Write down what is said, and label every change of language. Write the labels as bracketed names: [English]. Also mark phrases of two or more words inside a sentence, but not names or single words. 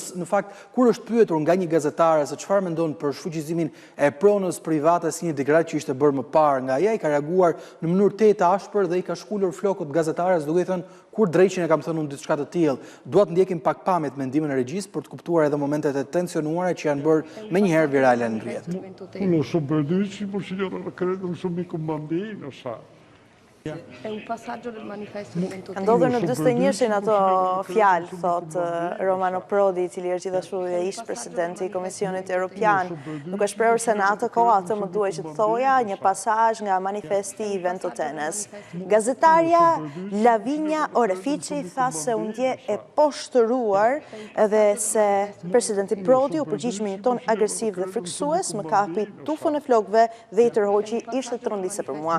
[Albanian] Në fakt, kur është pyetur nga një gazetare se çfarë mendon për shfuqizimin e pronës private si një degradë që ishte bërë më parë nga ai, ka reaguar në mënyrë të ashpër dhe i ka shkulur flokët gazetares duke thënë kur drejqin e kam thënë unë diçka të tillë. Dua të ndjekim pak pamjet mendimin e regjisë për të kuptuar edhe momentet e tensionuara që janë bërë menjëherë virale në rrjet. [Italian] Lo so benissimo, signora, credo non sono mica un bambino, sa. È un passaggio del manifesto del 23. [Albanian] Ndodhur në 41-shin ato fjalë, thot Romano Prodi, i cili është gjithashtu dhe ish presidenti i Komisionit Evropian. Nuk e shprehur se në atë kohë atë më duhej që të thoja një pasazh nga manifesti i Ventotene. Gazetarja Lavinia Orefici tha se u ndje e poshtëruar edhe se presidenti Prodi u përgjigj me një ton agresiv dhe friksues, më kapi tufën e flokëve dhe i tërhoqi ishte tronditse për mua.